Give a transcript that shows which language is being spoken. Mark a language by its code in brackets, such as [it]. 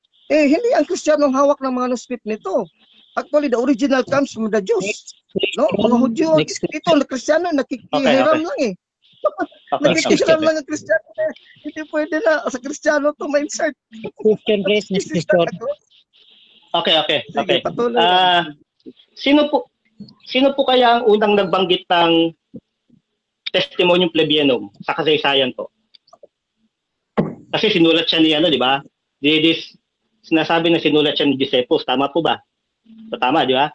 [tl] Hindi ang Kristiyano ang hawak ng mga manuscript nito. [en] Actually, the original comes from the Jews. [tl] No? Mga Hudyo. Ito, na Kristiyano, nakikihiram lang eh. Nakikihiram lang ang Kristiyano. Hindi pwede na sa Kristiyano to ma-insert. [en] Question please, next question. Okay. [tl] Sige, patuloy. Sino po kaya ang unang nagbanggit ng Testimonium Plebeianum sa kasaysayan po? Kasi sinulat siya ni di ba? Sinasabi na sinulat siya ni Josephus, tama po ba? So, tama, di ba?